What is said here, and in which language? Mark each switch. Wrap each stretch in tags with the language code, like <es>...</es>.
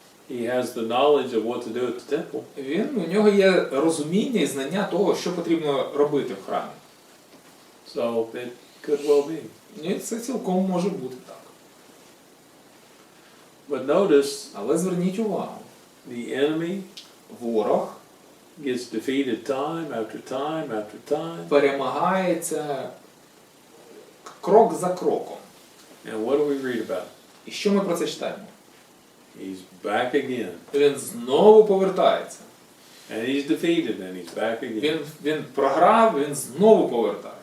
<en>he has the knowledge of what to do at the temple.</en> <uk>у нього є розуміння і знання того, що потрібно робити в храмі.</uk> <en>So it could well be.</en> <uk>І це цілком може бути так.</uk> <en>But notice</en> <uk>Але зверніть увагу,</uk> <en>the enemy</en> <uk>ворог</uk> <en>gets defeated time after time after time.</en> <uk>перемагається крок за кроком.</uk> <en>And what do we read about?</en> <uk>І що ми про це читаємо?</uk> <en>He's back again.</en> <uk>Він знову повертається.</uk> <en>And he's defeated and he's back again.</en> <uk>Він програв, він знову повертається.</uk>